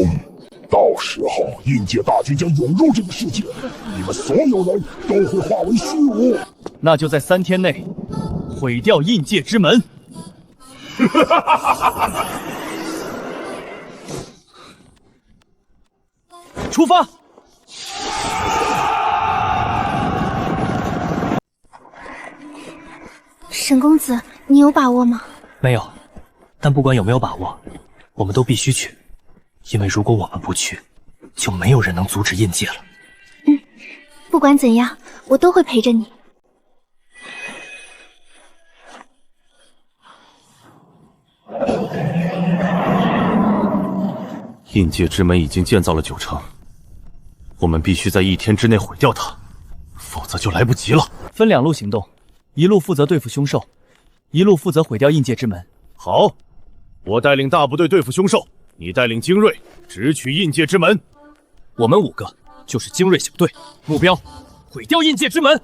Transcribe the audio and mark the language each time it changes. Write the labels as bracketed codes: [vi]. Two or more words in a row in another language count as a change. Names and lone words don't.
[zh] 到時候，印界大軍將湧入這個世界，你們所有人都會化為虛無。那就在3天內毀掉印界之門。出發！沈公子， 你有把握吗？没有，但不管有没有把握，我们都必须去，因为如果我们不去，就没有人能阻止印界了。不管怎样，我都会陪着你。印界之门已经建造了9成，我们必須在1天之內毀掉它，否則就來不及了。分 2路行動，一路負責對付凶獸，一路負責毀掉印界之門。好，我帶領大部隊對付凶獸，你帶領精銳直取印界之門。我們5個就是精銳小隊，目標毀掉印界之門。